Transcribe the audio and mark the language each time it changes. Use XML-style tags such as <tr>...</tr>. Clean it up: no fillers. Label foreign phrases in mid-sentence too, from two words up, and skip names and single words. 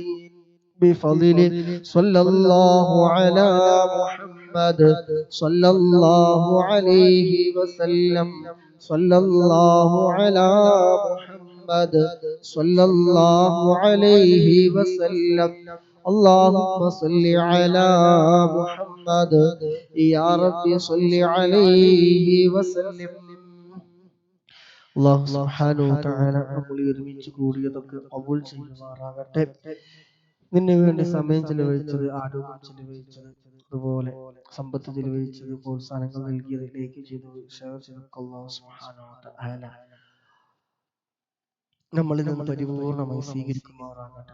<ar>بفضل صلى الله على محمد صلى الله عليه وسلم. صلى الله على محمد صلى الله عليه وسلم. اللهم صل على محمد يا رب صل عليه وسلم. الله سبحانه وتعالى</ar> <ml>നമ്മൾ ഒരുമിച്ച് കൂടിയതൊക്കെ ഖബൂൽ ചെയ്യുമാറാകട്ടെ. ഇതിനു വേണ്ടി സമയം ചെലവഴിച്ചത്, ആരോഗ്യം ചെലവഴിച്ചത്, അതുപോലെ സമ്പത്ത് ചെലവഴിച്ചത്, പ്രോത്സാഹനങ്ങൾ നൽകിയത്, ലൈക്ക് ചെയ്തത്, ഷെയർ ചെയ്തത്</ml> <ar>الله سبحانه وتعالى</ar> <ml>നമ്മളിൽ നിന്ന് പരിപൂർണമായി സ്വീകരിക്കുമാറാകട്ടെ.</ml>